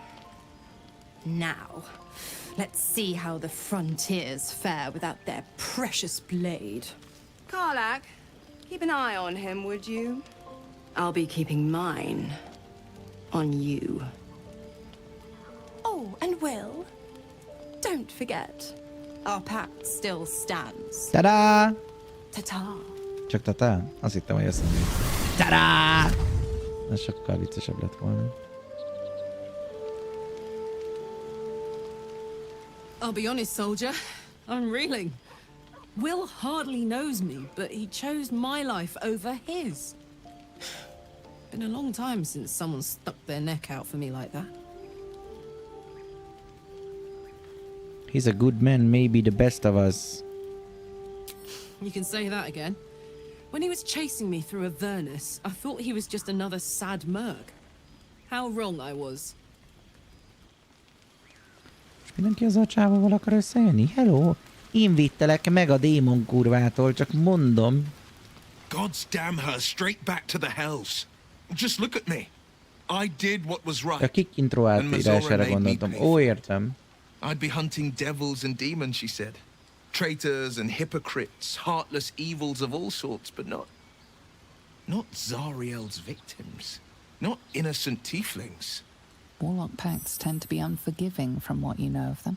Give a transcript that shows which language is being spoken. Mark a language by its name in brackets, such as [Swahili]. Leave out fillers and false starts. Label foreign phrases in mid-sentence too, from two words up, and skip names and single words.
[English] Now, let's see how the frontiers fare without their precious blade. Karlach, keep an eye on him, would you? I'll be keeping mine on you. Oh, and Will, don't forget, our pact still stands. Ta-da! Ta-ta. [Hungarian] Csak ta-ta? Azt hittem, hogy azt mondja. Ta-da! Ez sokkal viccesebb lett volna. [English] I'll be honest, soldier. I'm reeling. Will hardly knows me, but he chose my life over his. Been a long time since someone stuck their neck out for me like that. He's a good man, maybe the best of us. You can say that again. When he was chasing me through Avernus, I thought he was just another sad merc. How wrong I was. [Hungarian] Mindenki az a csávóval akar összejönni? Hello! Én vittelek meg a démon kurvától, csak mondom. [English] God's damn her, straight back to the hells. Just look at me. I did what was right. [Hungarian] A [English] kick intro [Hungarian] átírására gondoltam. Ó, értem. [English] I'd be hunting devils and demons, she said. Traitors and hypocrites, heartless evils of all sorts, but not Zariel's victims. Not innocent tieflings. Warlock pacts tend to be unforgiving from what you know of them.